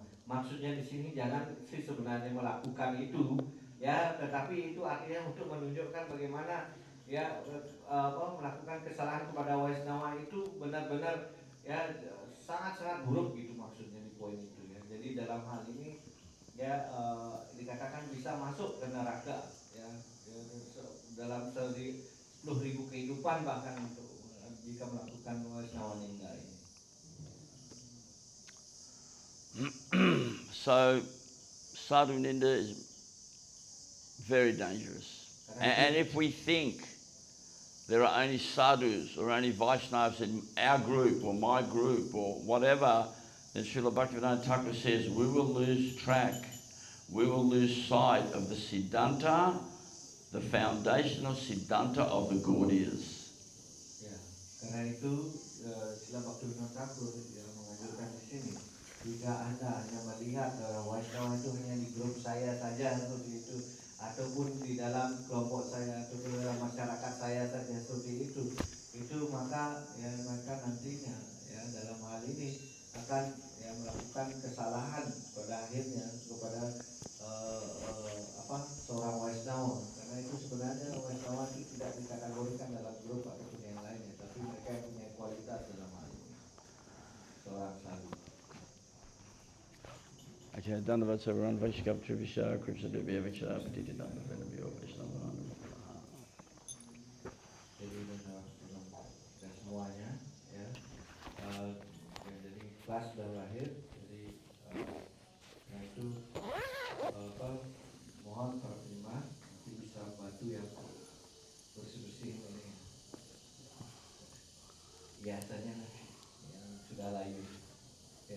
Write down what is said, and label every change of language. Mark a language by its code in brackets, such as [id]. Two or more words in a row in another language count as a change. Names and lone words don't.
[id] Maksudnya di sini jangan sih sebenarnya melakukan itu ya, tetapi itu artinya untuk menunjukkan bagaimana ya melakukan kesalahan kepada Vaishnava itu benar-benar ya sangat-sangat buruk gitu, maksudnya di poin itu ya. Jadi dalam hal ini ya dikatakan bisa masuk ke neraka ya, dalam 10.000 kehidupan bahkan untuk jika melakukan [sa] Vaishnava ninda [id] ini. [en] So [sa] sadhu ninda [en] is very dangerous. And if we think there are only sadhus or only Vaishnavas in our group or my group or whatever, then Srila Bhaktivedanta Thakur says we will lose track, we will lose sight of the Siddhanta, the foundational Siddhanta of the Gaudiyas. [id] Ya, karena itu Srila Bhaktivedanta Thakur yang menganjurkan di sini, jika Anda hanya melihat Vaishnava itu hanya di grup saya saja seperti itu, ataupun di dalam kelompok saya atau di dalam masyarakat saya saja seperti itu maka ya maka nantinya ya dalam hal ini akan ya melakukan kesalahan pada akhirnya kepada seorang Waisnawa, karena itu sebenarnya Waisnawa itu tidak dikategorikan dalam grup ataupun yang lainnya, tapi mereka yang punya kualitas dalam hal ini, seorang sadhu. [sa] Okay, Dandavat Saran Vaishkav Trivisha Kripsa Devya Vichara Patiti Dandavena Vyo Vaishnava. [id] Jadi dan semuanya ya, jadi kelas sudah berakhir, jadi nah itu mohon para penyembah nanti bisa bantu yang bersih-bersih ini biasanya yang sudah layu ya.